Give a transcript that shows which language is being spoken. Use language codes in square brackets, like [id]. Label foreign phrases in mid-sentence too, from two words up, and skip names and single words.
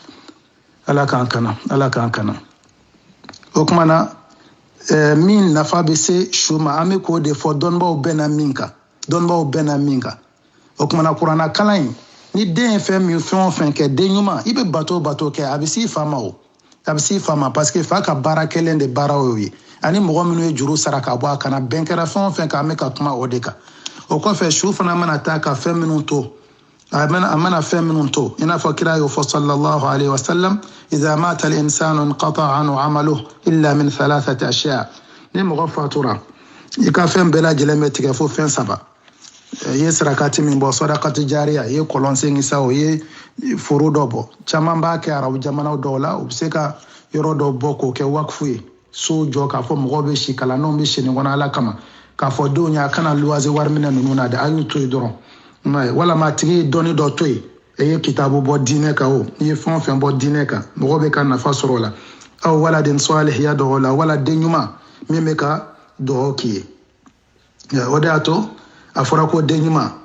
[bm] ala k'an kana ala k'an kana o kumana min nafa bɛ se su ma an bɛ k'o de fɔ dɔnnibaw bɛɛ na min kan dɔnnibaw bɛɛ na min kan o kumana kuranna kalan in ni den ye fɛn min fɛn o fɛn kɛ den ɲuman i bɛ bato kɛ a bɛ s'i fa ma o a bɛ s'i fa ma [fr] parce que [bm] fa ka baara kɛlen de baara y'o ye ani mɔgɔ minnu ye juru sara ka bɔ a kana bɛn kɛra fɛn o fɛn kan an bɛ ka kuma o de kan o kɔfɛ su fana mana taa ka fɛn minnu to a mana fɛn minnu to i n'a fɔ kira y'o fɔ [ar] صلى الله عليه وسلم إذا مات الإنسان انقطع عنه عمله إلا من 3 أشياء' [bm] ni mɔgɔ fatura i ka fɛn bɛɛ lajɛlen bɛ tigɛ fo fɛn 3 i ye sarakati min bɔ [ar] صدقة جارية [bm] i ye kɔlɔnsen kisa o ye foro dɔ bɔ caman b'a kɛ arabu jamanaw dɔw la u bɛ se ka yɔrɔ dɔ bɔ k'o kɛ wakufu ye so jɔ k'a fɔ mɔgɔw bɛ si kalandenw bɛ si nin kɔnɔ ala kama k'a fɔ denw ye a kana luwanse wari minɛ ninnu na dɛ a y'u to yen dɔrɔn walama a tigi ye dɔnni dɔ to yen e ye kitabu bɔ diinɛ kan o i ye fɛn o fɛn bɔ diinɛ kan mɔgɔ bɛ ka nafa sɔrɔ o la aw waladen salih ya dɔgɔ la wala den ɲuman min bɛ ka dugawu k'i ye o de y'a to a fɔra ko den ɲuman